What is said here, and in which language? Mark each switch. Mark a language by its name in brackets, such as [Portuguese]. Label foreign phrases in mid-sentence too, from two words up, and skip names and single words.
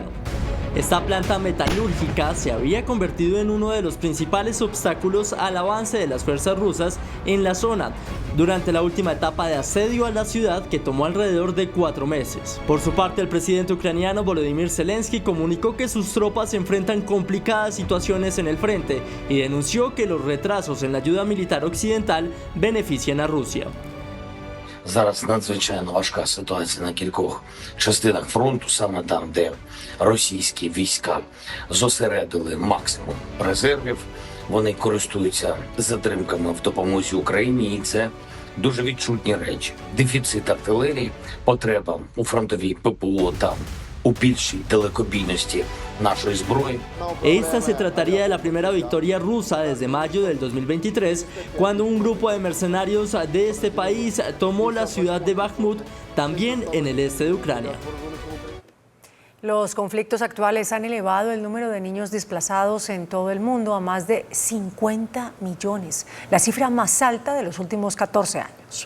[Spanish] Esta planta metalúrgica se había convertido en uno de los principales obstáculos al avance de las fuerzas rusas en la zona durante la última etapa de asedio a la ciudad, que tomó alrededor de 4 meses. Por su parte, el presidente ucraniano Volodymyr Zelensky comunicó que sus tropas enfrentan complicadas situaciones en el frente y denunció que los retrasos en la ayuda militar occidental benefician a Rusia. [Ukrainian] Зараз надзвичайно важка ситуація на кількох частинах фронту, саме там, де російські війська зосередили максимум резервів. Вони користуються затримками в допомозі Україні, і це дуже відчутні речі. Дефіцит артилерії, потреба у фронтовій ППО та у більшій далекобійності нашої зброї. [Spanish] Esta se trataría de la primera victoria rusa desde mayo del 2023, cuando un grupo de mercenarios de este país tomó la ciudad de Bakhmut, también en el este de Ucrania. Los conflictos actuales han elevado el número de niños desplazados en todo el mundo a más de 50 millones, la cifra más alta de los últimos 14 años.